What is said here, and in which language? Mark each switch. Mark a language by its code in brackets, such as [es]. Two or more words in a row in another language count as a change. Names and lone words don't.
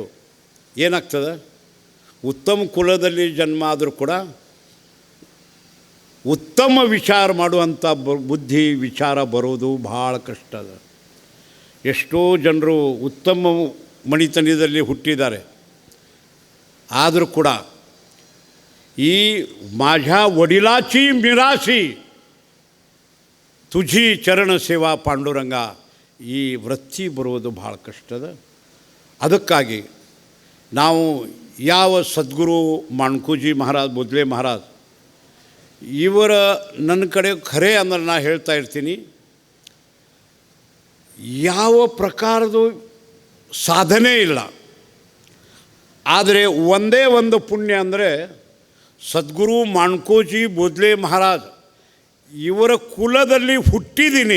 [kn] ಏನಾಗ್ತದೆ, ಉತ್ತಮ ಕುಲದಲ್ಲಿ ಜನ್ಮ ಆದರೂ ಕೂಡ ಉತ್ತಮ ವಿಚಾರ ಮಾಡುವಂಥ ಬುದ್ಧಿ ವಿಚಾರ ಬರೋದು ಭಾಳ ಕಷ್ಟ ಅದ. ಎಷ್ಟೋ ಜನರು ಉತ್ತಮ ಮಣಿತನದಲ್ಲಿ ಹುಟ್ಟಿದ್ದಾರೆ, ಆದರೂ ಕೂಡ ಈ [mr] माझ्या वडिलाची मिरासी तुझी चरण सेवा पांडुरंग, [kn] ಈ ವೃತ್ತಿ ಬರುವುದು ಭಾಳ ಕಷ್ಟದ. ಅದಕ್ಕಾಗಿ ನಾವು ಯಾವ ಸದ್ಗುರು ಮಾಣ್ಕೂಜಿ ಮಹಾರಾಜ್, ಬುದ್ಲೆ ಮಹಾರಾಜ್ ಇವರ ನನ್ನ ಕಡೆ ಖರೆ ಅಂದ್ರೆ ನಾ ಹೇಳ್ತಾ ಇರ್ತೀನಿ, ಯಾವ ಪ್ರಕಾರದ ಸಾಧನೆ ಇಲ್ಲ, ಆದರೆ ಒಂದೇ ಒಂದು ಪುಣ್ಯ ಅಂದರೆ ಸದ್ಗುರು ಮಾಣ್ಕೋಜಿ ಬೋದ್ಲೆ ಮಹಾರಾಜ್ ಇವರ ಕುಲದಲ್ಲಿ ಹುಟ್ಟಿದ್ದೀನಿ.